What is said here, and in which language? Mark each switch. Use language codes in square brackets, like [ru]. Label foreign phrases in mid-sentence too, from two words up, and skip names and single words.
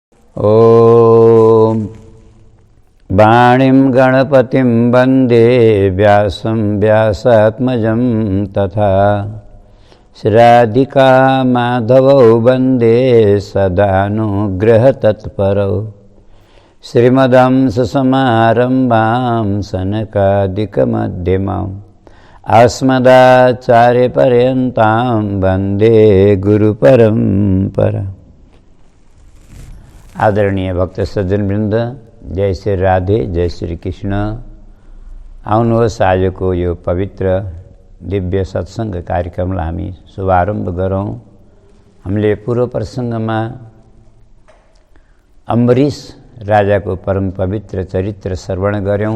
[sa] ॐ वाणीं गणपतिं वन्दे व्यासं व्यासात्मजं तथा श्राद्धिका माधवौ वन्दे सदानुग्रहतत्परौ श्रीमदंससमारम्भां सनकादिकमध्यमाम् अस्मदाचार्यपर्यन्तां वन्दे गुरुपरम्परा। [ne] आदरणीय भक्त सज्जन वृन्द, जय श्री राधे, जय श्री कृष्ण। आउनुहोस् आजको यो पवित्र दिव्य सत्सङ्ग कार्यक्रमलाई हामी शुभारम्भ गरौँ। हामीले पूर्व प्रसङ्गमा अम्बरीश राजाको परम पवित्र चरित्र श्रवण गऱ्यौँ।